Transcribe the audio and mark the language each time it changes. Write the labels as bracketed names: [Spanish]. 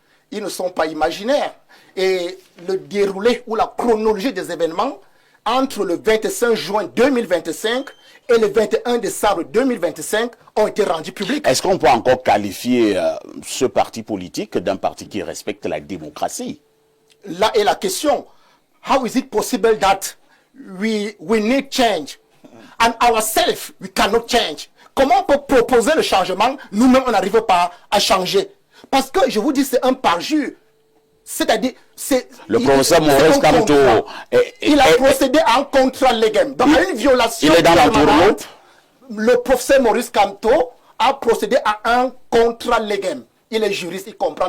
[French] Ils ne sont pas imaginaires. Et le déroulé ou la chronologie des événements entre le 25 juin 2025 et le 21 décembre 2025 ont été rendus publics. Est-ce qu'on peut encore qualifier ce parti politique d'un parti qui respecte la démocratie? Là est la question. [English] How is it possible that we need change and ourselves we cannot change? [French] Comment on peut proposer le changement? Nous-mêmes, on n'arrive pas à changer. Parce que, je vous dis, c'est un parjure. C'est-à-dire, le professeur Maurice Kamto, il a procédé à un contrat légal. Donc, à une violation. Il est dans l'entourloupe. Le professeur Maurice Kamto a procédé à un contrat légal. Il est juriste, il comprend.